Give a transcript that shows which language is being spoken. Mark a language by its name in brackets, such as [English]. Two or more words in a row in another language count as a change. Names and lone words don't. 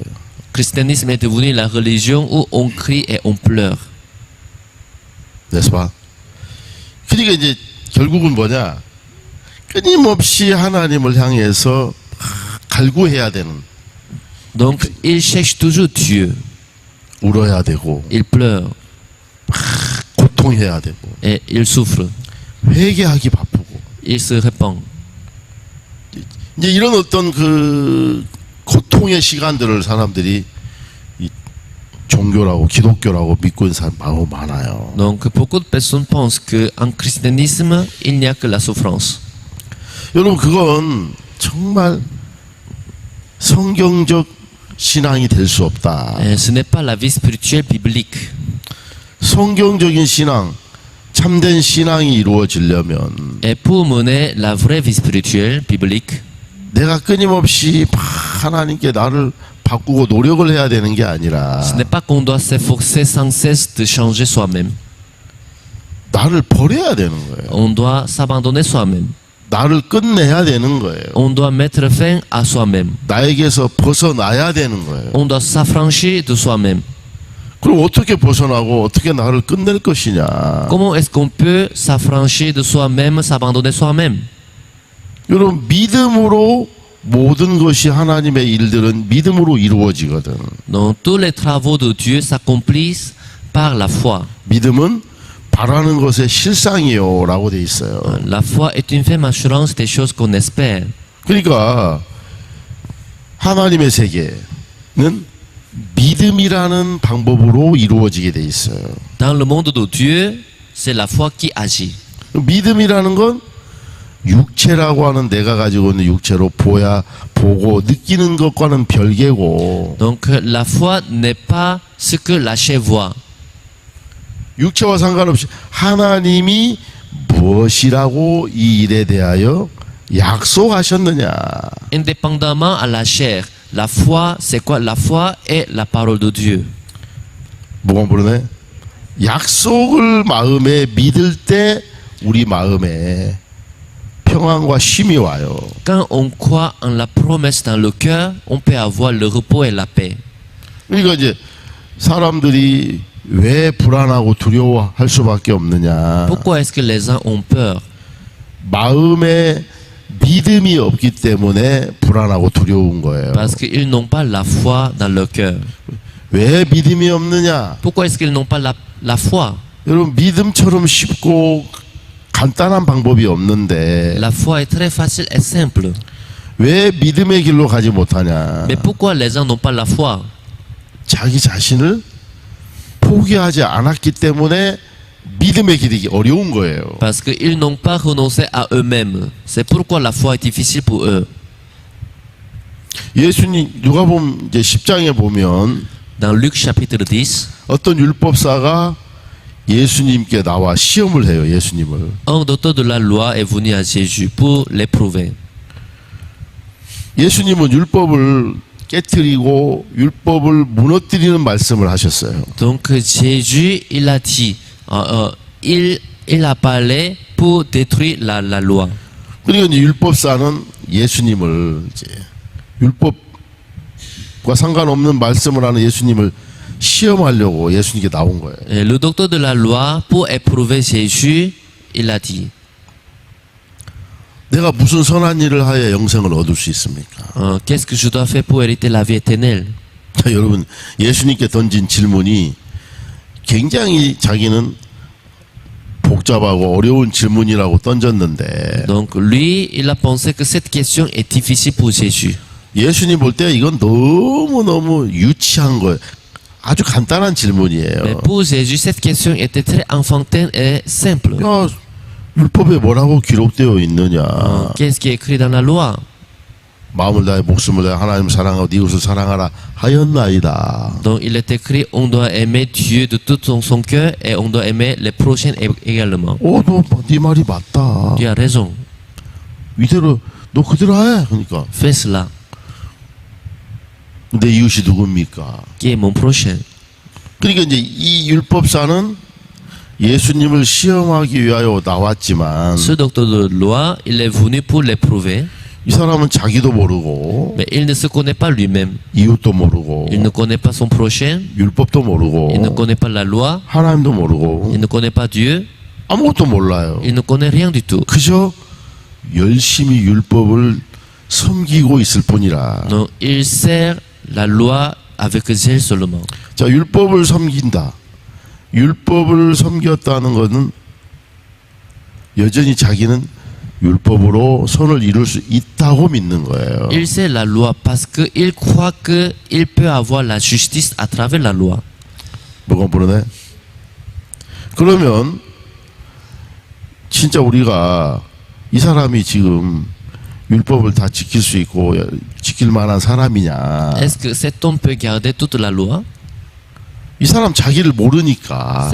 [French] Christianisme est devenu la religion où on crie et on pleure. n'est-ce pas? [Korean] 그러니까 이제 결국은 뭐냐? 끊임없이 하나님을 향해서 갈구해야 되는. [French] Donc, ils cherchent toujours Dieu. [Korean] 울어야 되고, [French] Ils pleurent [Korean] 고통해야 되고, [French] et ils souffrent. [Korean] 회개하기 바쁘고. [French] Ils se répandent. [Korean] 이제 이런 어떤 그 고통의 시간들을 사람들이 이 종교라고 기독교라고 믿고 있는 사람 너무 많아요. [French] Donc beaucoup de personnes pensent qu'en christianisme, il n'y a que la souffrance. [Korean] 여러분 그건 정말 성경적 신앙이 될 수 없다. [French] Ce n'est pas la vie spirituelle biblique. [Korean] 성경적인 신앙, 참된 신앙이 이루어지려면 [French] Et pour mener la vraie vie spirituelle biblique, [Korean] 내가 끊임없이 하나님께 나를 바꾸고 노력을 해야 되는 게 아니라 [French] ce n'est pas qu'on doit s'efforcer sans cesse de changer soi-même. [Korean] 나를 버려야 되는 거예요. [French] On doit s'abandonner soi-même. [Korean] 나를 끝내야 되는 거예요. [French] On doit mettre fin à soi-même. [Korean] 나에게서 벗어나야 되는 거예요. [French] On doit s'affranchir de soi-même. [Korean] 그럼 어떻게 벗어나고 어떻게 나를 끝낼 것이냐? [French] Comment est-ce qu'on peut s'affranchir de soi-même, s'abandonner soi-même? [Korean] 여러분 믿음으로 모든 것이 하나님의 일들은 믿음으로 이루어지거든. [French] Donc tous les travaux de Dieu s'accomplissent par la foi. [Korean] 믿음은 바라는 것의 실상이요라고 돼 있어요. [French] La foi est une ferme assurance des choses qu'on espère. [Korean] 그러니까 하나님의 세계는 믿음이라는 방법으로 이루어지게 돼 있어요. [French] Dans le monde de Dieu, c'est la foi qui agit. [Korean] 믿음이라는 건 육체라고 하는 내가 가지고 있는 육체로 보고 느끼는 것과는 별개고 [French] Donc la foi n'est pas ce que la chair voit. [Korean] 육체와 상관없이 하나님이 무엇이라고 이 일에 대하여 약속하셨느냐. [French] Indépendamment à la chair, la foi, c'est quoi? La foi est la parole de Dieu. [Korean] 뭐가 모르네? 약속을 마음에 믿을 때 우리 마음에 평안과 쉼이 와요. [French] Quand on croit en la promesse dans le cœur, on peut avoir le repos et la paix. [Korean] 그러니까 이제 사람들이 왜 불안하고 두려워할 수밖에 없느냐. [French] Pourquoi est-ce que les gens ont peur? [Korean] 마음에 믿음이 없기 때문에 불안하고 두려운 거예요. [French] Parce qu'ils n'ont pas la foi dans leur cœur. [Korean] 왜 믿음이 없느냐? [French] Pourquoi est-ce qu'ils n'ont pas la foi? [Korean] 여러분 믿음처럼 쉽고 간단한 방법이 없는데 [French] La foi est très facile et simple. [Korean] 왜 믿음의 길로 가지 못하냐? [French] Mais pourquoi les gens n'ont pas la foi? [Korean] 자기 자신을 포기하지 않았기 때문에 믿음의 길이 어려운 거예요. [French] Parce qu'ils n'ont pas renoncé à eux-mêmes. C'est pourquoi la foi est difficile pour eux. [Korean] 예수님 누가복음 이제 10장에 보면 [French] Dans Luc chapitre 10, [Korean] 어떤 율법사가 예수님께 나와 시험을 해요. 예수님을. [French] un docteur de la loi est venu à Jésus pour l'éprouver. [Korean] 예수님은 율법을 깨뜨리고 율법을 무너뜨리는 말씀을 하셨어요. [French] Donc Jésus, il a dit, il a parlé pour détruire la loi. [Korean] 그러니까 이제 율법사는 예수님을 이제 율법과 상관없는 말씀을 하는 예수님을 시험하려고 예수님께 나온 거예요. [French] Et le docteur de la loi, pour éprouver Jésus, il a dit, [Korean] 내가 무슨 선한 일을 하여 영생을 얻을 수 있습니까? [French] qu'est-ce que je dois faire pour hériter la vie éternelle? [Korean] 자, 여러분 예수님께 던진 질문이 굉장히 자기는 복잡하고 어려운 질문이라고 던졌는데 [French] Donc lui, il a pensé que cette question est difficile pour Jésus. [Korean] 예수님 볼 때 이건 너무너무 유치한 거예요. 아주 간단한 [French] Mais [Korean] 질문이에요. [French] pour Jésus, cette question était très enfantine et simple. [Korean] 야, 율법에 뭐라고 기록되어 있느냐? [French] Qu'est-ce qui est écrit dans la loi? [Korean] 마음을 다해 목숨을 다해 하나님을 사랑하고 네 이웃을 사랑하라 하였나이다. [French] Donc il est écrit, on doit aimer Dieu de tout son cœur et on doit aimer les prochains également. [Korean] 네 말이 맞다. [French] Tu as raison. [Korean] 이대로 너 그대로 해. 그러니까 [French] Fais cela. [Korean] 내 이웃이 누굽니까? [French] Qui est mon prochain? [Korean] 그러니까 이제 이 율법사는 예수님을 시험하기 위하여 나왔지만 [French] Ce docteur de loi, il est venu pour l'éprouver, [Korean] 이 사람은 자기도 모르고 [French] mais il ne se connaît pas lui-même. [Korean] 이웃도 모르고 [French] Il ne connaît pas son prochain, [Korean] 율법도 모르고 [French] il ne connaît pas la loi, [Korean] 하나님도 모르고 [French] il ne connaît pas Dieu, [Korean] 아무것도 몰라요. [French] il ne connaît rien du tout. [Korean] 그저 열심히 율법을 섬기고 있을 뿐이라. [French] Donc il sert la loi avec zèle seulement. [Korean] 자, 율법을 섬긴다. 율법을 섬겼다는 것은 여전히 자기는 율법으로 선을 이룰 수 있다고 믿는 거예요. [French] Il sait la loi parce qu'il croit qu'il peut avoir la justice à travers la loi. [Korean] 뭐가 모르네? 그러면 진짜 우리가 이 사람이 지금 율법을 다 지킬 수 있고 지킬 만한 사람이냐? [French] Est-ce que cet homme peut garder toute la loi? [Korean] 이 사람 자기를 모르니까